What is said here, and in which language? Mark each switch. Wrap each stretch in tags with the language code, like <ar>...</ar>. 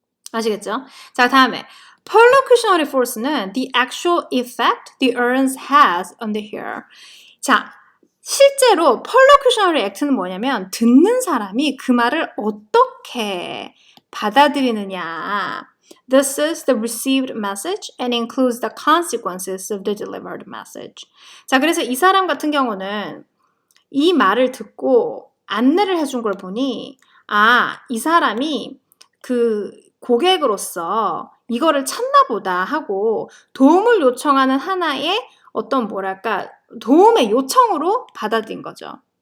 <ko>아시겠죠? 자, 다음에</ko> <en>perlocutionary force는 the actual effect the utterance has on the hearer.</en> <ko>자, 실제로 perlocutionary act는 뭐냐면 듣는 사람이 그 말을 어떻게 받아들이느냐.</ko> <en>This is the received message and includes the consequences of the delivered message.</en> <ko>자, 그래서 이 사람 같은 경우는 이 말을 듣고 안내를 해준 걸 보니 이 사람이 그 고객으로서 이거를 찾나 보다 하고 도움을 요청하는 하나의 어떤 뭐랄까 도움의 요청으로 받아들인 거죠.</ko>